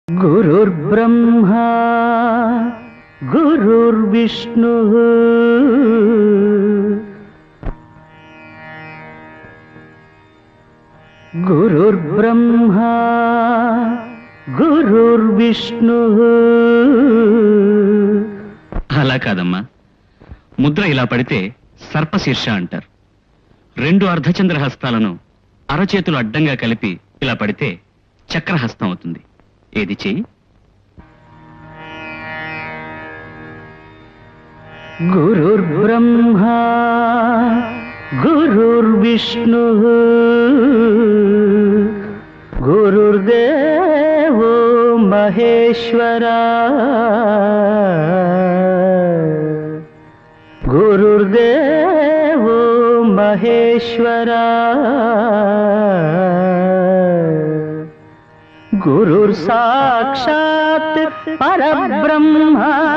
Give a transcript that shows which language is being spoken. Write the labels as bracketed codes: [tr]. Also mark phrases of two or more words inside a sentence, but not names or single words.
[sa] गुरुर्ब्रह्मा गुरुर्विष्णुः गुरुर्ब्रह्मा गुरुर्विष्णुः [te] అలా కాదమ్మా, ముద్ర ఇలా పడితే సర్పశీర్ష అంటారు. రెండు అర్ధచంద్ర హస్తాలను అరచేతులు అడ్డంగా కలిపి ఇలా పడితే చక్రహస్తం అవుతుంది. ఏది చెయ్యి. [sa] गुरुर्ब्रह्मा गुरुर्विष्णुः गुरुर्देवो महेश्वरा गुरुर्देवो महेश्वरा गुरुर्साक्षात् परब्रह्मा